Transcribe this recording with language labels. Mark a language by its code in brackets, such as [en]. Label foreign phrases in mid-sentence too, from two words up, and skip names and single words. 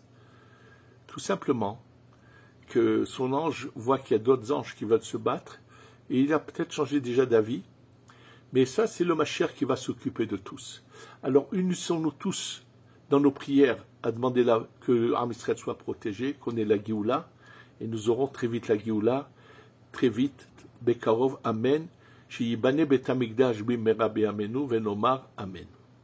[fr] Tout simplement que son ange voit qu'il y a d'autres anges qui veulent se battre, et il a peut-être changé déjà d'avis, mais ça, c'est le Mashiach qui va s'occuper de tous. Alors, unissons-nous tous dans nos prières à demander que Am Israël soit protégé, qu'on ait la Géoula, et nous aurons très vite la Géoula, très vite, [he] בקרוב אמן, שיבנה בית המקדש במהרה בימינו ונאמר אמן.